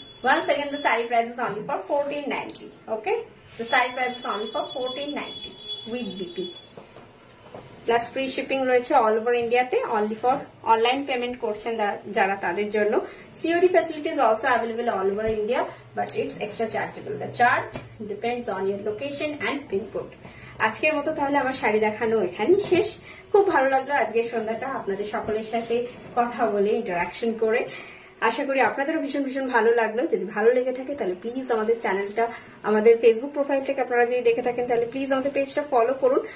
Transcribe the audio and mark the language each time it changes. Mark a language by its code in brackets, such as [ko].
[en] Once again, the saree price is only for 1490. Okay, the saree price is only for 1490 with BP. Plus free shipping রয়েছে all over ইন্ডিয়াতে, only for online payment [bn] করছেন যারা তাদের জন্য। [en] COD facility is also available all over India, but it's extra chargeable. The charge depends on your location and pin code. [bn] আজকের মতো তাহলে আমার শাড়ি দেখানো এখানেই শেষ। খুব ভালো লাগলো আজকের সন্ধ্যাটা আপনাদের সকলের সাথে কথা বলে, ইন্টারাকশন করে। আশা করি আপনাদেরও ভীষণ ভীষণ ভালো লাগলো। যদি ভালো লেগে থাকে তাহলে প্লিজ আমাদের চ্যানেলটা, আমাদের ফেসবুক প্রোফাইল থেকে আপনারা যদি দেখে থাকেন তাহলে প্লিজ আমাদের পেজটা ফলো করুন।